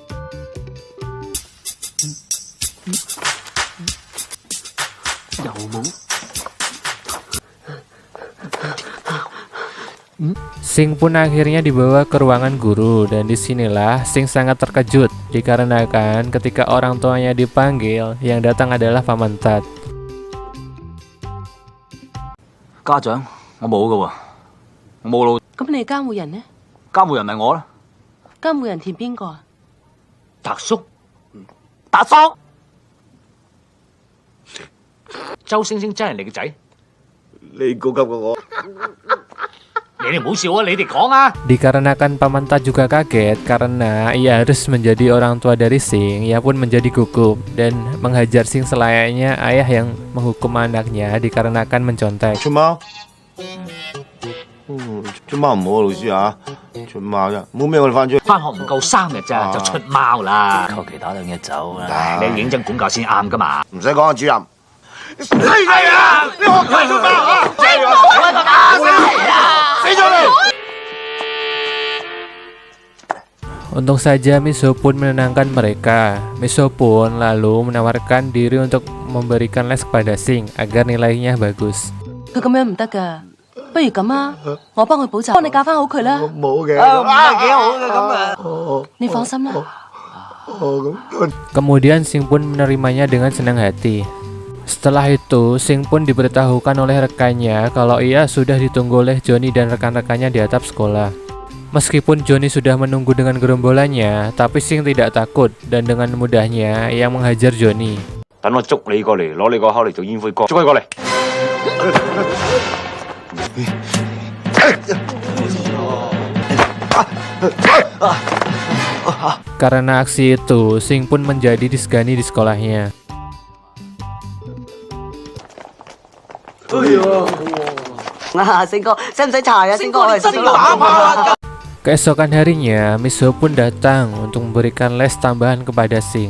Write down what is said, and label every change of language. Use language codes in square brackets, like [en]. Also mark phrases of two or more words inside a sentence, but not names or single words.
[id] Sing pun akhirnya dibawa ke ruangan guru, dan disinilah Sing sangat terkejut dikarenakan ketika orang tuanya dipanggil, yang datang adalah Paman Tat. [yue] 家長，我冇噶喎，我冇老咁你監護人呢？監護人咪我啦，監護人填邊個啊？達叔，達叔，周星星真係你個仔？你高級過我，你哋唔好笑啊！你哋講啊！ [id] Dikarenakan Paman Tat juga kaget karena ia harus menjadi orang tua dari Sing, ia pun menjadi gugup dan menghajar Sing selayaknya ayah yang menghukum anaknya dikarenakan mencontek. [yue] 出貓，出貓唔好啊，老師啊，出貓啫，冇咩我哋翻出去。翻學唔夠3日咋，就出貓啦！求其打2日走啦！你認真管教先啱噶嘛！唔使講啊，主任。死你啊！你學佢出貓啊！死咗你！ [id] Untung saja Miso pun menenangkan mereka. Miso pun lalu menawarkan diri untuk memberikan les kepada Sing agar nilainya bagus. [yue] 佢咁樣唔得㗎，不如咁啊，我幫佢補習，幫你教翻好佢啦。冇嘅，唔係幾好嘅咁啊。你放心啦。 [id] Kemudian Sing pun menerimanya dengan senang hati. Setelah itu, Sing pun diberitahukan oleh rekannya kalau ia sudah ditunggu oleh Johnny dan rekan-rekannya di atap sekolah. Meskipun Johnny sudah menunggu dengan gerombolannya, tapi Sing tidak takut dan dengan mudahnya ia menghajar Johnny. [yue] 等我捉你過嚟，攞你個口嚟做煙灰缸，捉佢過嚟。 [id] Karena aksi itu, Sing pun menjadi disegani di sekolahnya. Keesokan harinya, Miso pun datang untuk memberikan les tambahan kepada Sing.